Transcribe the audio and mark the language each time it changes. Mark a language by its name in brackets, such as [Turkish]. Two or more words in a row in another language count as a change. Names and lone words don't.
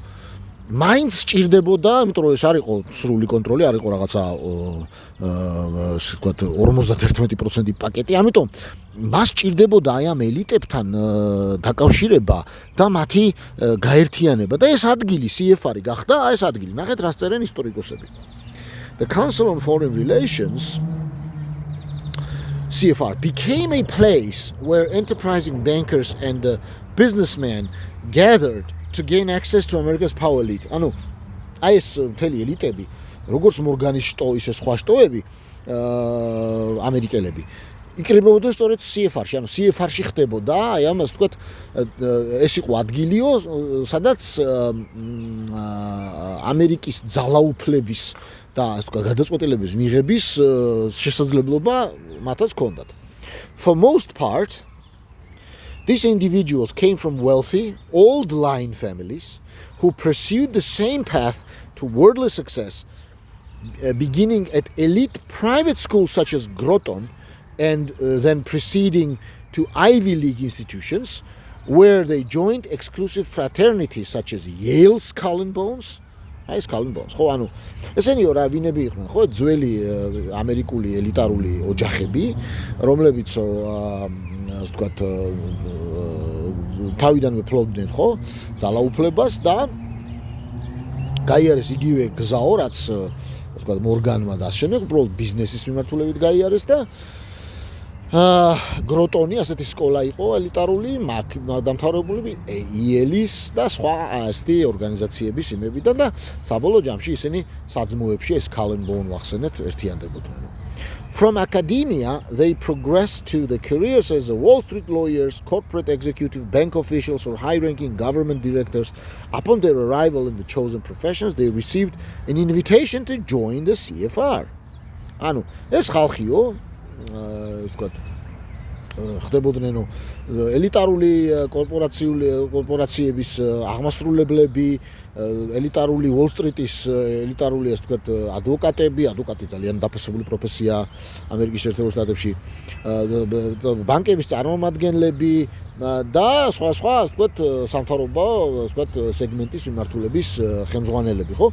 [Georgian] მაინც ჭირდებოდა, იმიტომ რომ ეს არ იყო სრული კონტროლი, არ იყო რაღაცა ასე ვთქვათ 51% პაკეტი, ამიტომ მას ჭირდებოდა აი ამ ელიტებთან დაკავშირება და მათი გაერთიანება და ეს ადგილი CFR-ი გახდა, აი ეს ადგილი. ნახეთ, რას წერენ ისტორიკოსები. [English] The Council on Foreign Relations CFR became a place where enterprising bankers and businessmen gathered to gain access to America's power elite. [Georgian] ანუ აი ეს მთელი ელიტები, როგორც მორგანის შტო, ისე სხვა შტოები, ამერიკელები იკრიბებოდნენ სწორედ CFR-ში, ანუ CFR-ში ხდებოდა, აი ამას ვთქვათ, ეს იყო ადგილიო, სადაც ამერიკის ძალაუფლების და ასე ვთქვათ, გადაწყვეტილების მიღების შესაძლებლობა მათაც ჰქონდათ. [English] For most part, these individuals came from wealthy, old line families who pursued the same path to worldly success, beginning at elite private schools such as Groton and then proceeding to Ivy League institutions where they joined exclusive fraternities such as Yale Skull and Bones. [Georgian] აი Skull and Bones. ხო, ანუ ესენი რა ვინები იყვნენ, ხო, ძველი ამერიკული ელიტარული ოჯახები, რომლებიც ასე ვთქვათ თავიდანვე ფლობდნენ, ხო, ძალაუფლებას და გაიარეს იგივე გზაო, რაც ასე ვთქვათ მორგანმა და შემდეგ უბრალოდ ბიზნესის მიმართულებით გაიარეს და გროტონი ასეთი სკოლა იყო ელიტარული, დამთავრებული იელის და სხვა ასეთი ორგანიზაციების იმებიდან და საბოლოო ჯამში ისინი საძმოებში ეს Skull and Bones ვახსენეთ ერთიანდებოდნენ. [English] From academia, they progressed to the careers as Wall Street lawyers, corporate executive, bank officials, or high-ranking government directors. Upon their arrival in the chosen professions, they received an invitation to join the CFR. [Georgian] ანუ ეს ხალხიო, ვთქვათ, ხდებოდნენ ელიტარული კორპორაციების აღმასრულებლები, ელიტარული Wall Street-ის ელიტარული ასე ვთქვათ ადვოკატი ძალიან დაფასებული პროფესია ამერიკის შეერთებულ შტატებში, ბანკების წარმომადგენლები და სხვა ასე ვთქვათ სამთავრობო ასე ვთქვათ სეგმენტის მიმართულების ხელმძღვანელები, ხო?